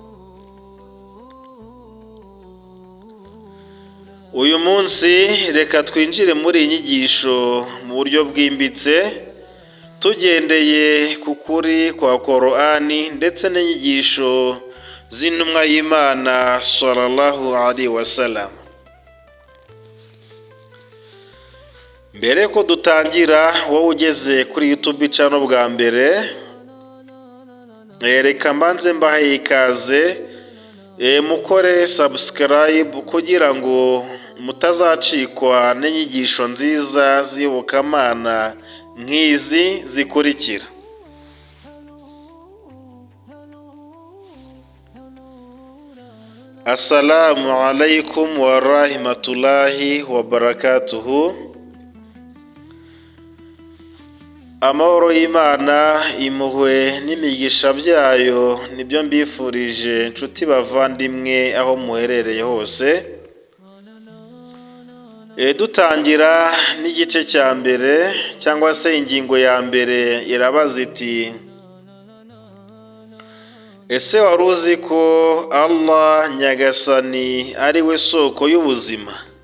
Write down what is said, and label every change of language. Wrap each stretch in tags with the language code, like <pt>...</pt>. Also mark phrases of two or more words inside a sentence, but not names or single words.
<rw>Uyu munsi reka twinjire muri iyi nyigisho mu buryo bwimbitse, tugendeye ku kuri kwa Korani ndetse n'inyigisho z'intumwa y'Imana</rw> <ar>صلى الله عليه وسلم.</ar> <rw>Mbere ko dutangira, wowe ugeze kuri YouTube channel bwa mbere, reka mbanze mbahe ikaze, mukore subscribe kugira ngo mutazacikwa n'inyigisho nziza z'iyobokamana nk'izi zikurikira.</rw> <ar>السلام عليكم ورحمة الله وبركاته.</ar> <rw>Amahoro y'Imana, impuhwe n'imigisha byayo nibyo mbifurije nshuti bavandimwe aho muherereye hose. Dutangira n'igice cya mbere cyangwa se ingingo ya mbere irabaza iti: ese wari uzi ko Allah Nyagasani ari we soko y'ubuzima?</rw>